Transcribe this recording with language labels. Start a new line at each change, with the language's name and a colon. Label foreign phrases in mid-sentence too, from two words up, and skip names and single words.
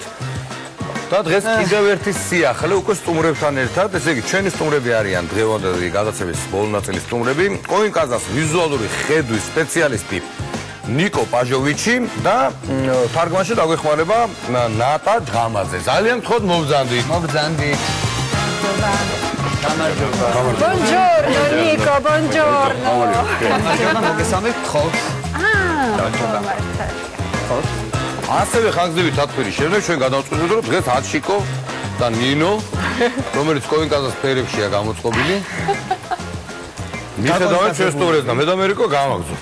Georgian: და დღეს კიდევ ერთი სიახლე უკვე სტუმრებთან ერთად, ესე იგი ჩვენი სტუმრები არიან დღევანდელი გადაცემის ბოლო ნაწილის სტუმრები, კოინგაზას ვიზუალური ხედვის სპეციალისტი ნიკო პაჟოვიჩი და თარგმანში დაგვეხმარება ნატა ჯღამაძე. ძალიან გთხოვთ მოვბრძანდით. მოვბრძანდით.
Italian: Buongiorno Nico, buongiorno.
Georgian: გამარჯობა, მოგესალმებით, გთხოვთ. ასევე ხანგრძლივი თათბირის შემდეგ ჩვენ გადავწყვეტეთ რომ დღეს აშიკო და ნინო, რომელიც კოინგაზას ფერებშია გამოწყობილი. მიხედავთ ჩვენ სტუმრებს და მე და მერიკო გავაგზავნოთ.